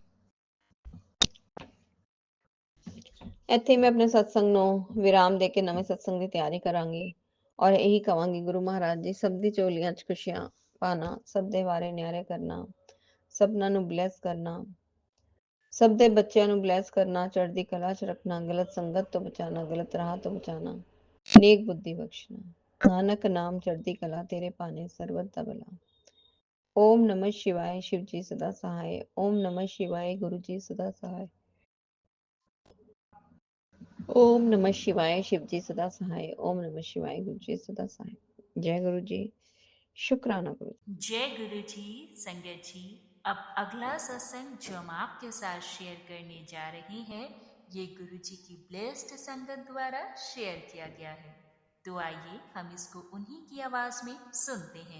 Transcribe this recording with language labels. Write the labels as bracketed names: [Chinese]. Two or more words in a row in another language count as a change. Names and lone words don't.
[Punjabi] ਇੱਥੇ ਮੈਂ ਆਪਣੇ ਸਤਸੰਗ ਨੂੰ ਵਿਰਾਮ ਦੇ ਕੇ ਨਵੇਂ ਸਤਸੰਗ ਦੀ ਤਿਆਰੀ ਕਰਾਂਗੀ ਔਰ ਇਹੀ ਕਵਾਂਗੀ ਗੁਰੂ ਮਹਾਰਾਜ ਜੀ ਸਭ ਦੀ ਝੋਲੀਆਂ 'ਚ ਖੁਸ਼ੀਆਂ ਪਾਣਾ, ਸਭ ਦੇ ਵਾਰੇ ਨਿਆਰੇ ਕਰਨਾ, ਸਭਨਾਂ ਨੂੰ ਬਲੈਸ ਕਰਨਾ, ਸਭ ਦੇ ਬੱਚਿਆਂ ਨੂੰ ਬਲੈਸ ਕਰਨਾ, ਚੜ੍ਹਦੀ ਕਲਾ 'ਚ ਰੱਖਣਾ, ਗਲਤ ਸੰਗਤ ਤੋਂ ਬਚਾਣਾ, ਗਲਤ ਰਾਹ ਤੋਂ ਬਚਾਣਾ, ਨੇਕ ਬੁੱਧੀ ਬਖਸ਼ਣਾ। ਨਾਨਕ ਨਾਮ ਚੜ੍ਹਦੀ ਕਲਾ ਤੇਰੇ ਭਾਣੇ ਸਰਬਤ ਦਾ ਭਲਾ। [Hindi] ओम नमः शिवाय शिव जी सदा सहाय। ओम नमः शिवाय गुरु जी सदा सहाय। ओम नमः शिवाय शिव जी सदा सहाय। ओम नमः शिवाय गुरु जी सदा सहाय। जय गुरु जी। शुक्राना गुरु। जय गुरु जी। संगत जी, अब अगला सत्संग जो हम आपके साथ शेयर करने जा रहे हैं, ये गुरु जी की ब्लेस्ड संगत द्वारा शेयर किया गया है। तो आइए हम इसको उन्हीं की आवाज में सुनते हैं।